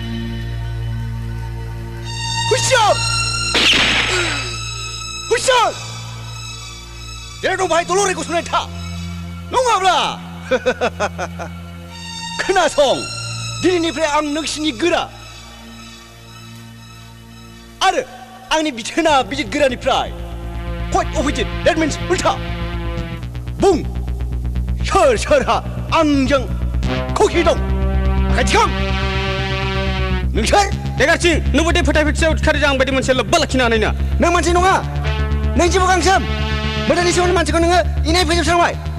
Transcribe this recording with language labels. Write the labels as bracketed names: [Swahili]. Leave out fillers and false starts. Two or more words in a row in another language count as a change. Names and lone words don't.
[Bodo] हुइसार जेराव दं बाहाय दलरै गसंनानै था नङाब्ला खोनासं दिनैनिफ्राय आं नोंसिनि गोरा आरो आंनि बिथोना बिजित गोरानिफ्राय [English] quite opposite that means [Bodo] उल्था बुं सोरहा आंजों खौखि दं आखाय थिखां नोंसोर देगारसिं नोंबो दे फोथायफिटसेयाव खारिजा आं बायदि मोनसे लोब्बा लाखिनो हानाय ना नों मानसि नङा नों जेबो गांसोम मोदानि सोमोन्दै मानसिखौ नोङो इनाय फोजोबस्रांबाय